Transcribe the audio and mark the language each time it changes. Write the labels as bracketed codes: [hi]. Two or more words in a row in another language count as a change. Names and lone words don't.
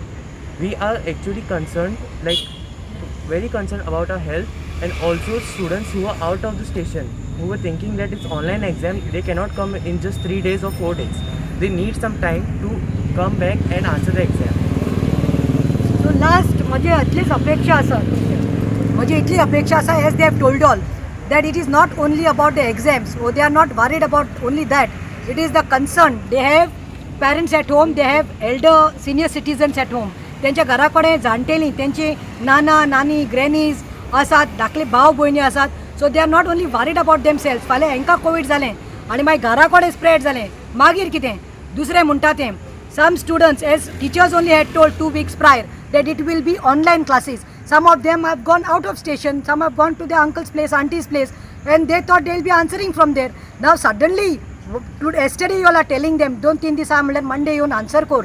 [en] We are actually concerned, like very concerned about our health, and also students who are out of the station, who were thinking that it's online exam, they cannot come in just 3 days or 4 days. They need some time to come back and answer the exam. So last [kok] म्हजी इतलीच अपेक्षा आसा म्हजी इतली अपेक्षा आसा [en] as they have told all that it is not only about the exams, or they are not worried about only that. It is the concern. They have parents at home, they have elder senior citizens at home. [kok] त्यांच्या घरा कडेन जाणटेलीं, त्यांची नाना नानी ग्रॅनीज आसात, धाकले भाव भयणी आसात. [en] so they are not only worried about themselves. [kok] फाल्यां हांकां कोवीड जालें आनी मागीर घरा कडेन स्प्रेड जालें, मागीर कितें? दुसरें म्हणटा तें [en] some students, as teachers only had told 2 weeks prior that it will be online classes. Some of them have gone out of station, some have gone to their uncle's place, auntie's place, and they thought they'll be answering from there. Now suddenly, yesterday you all are telling them, don't think this Monday you answer kor.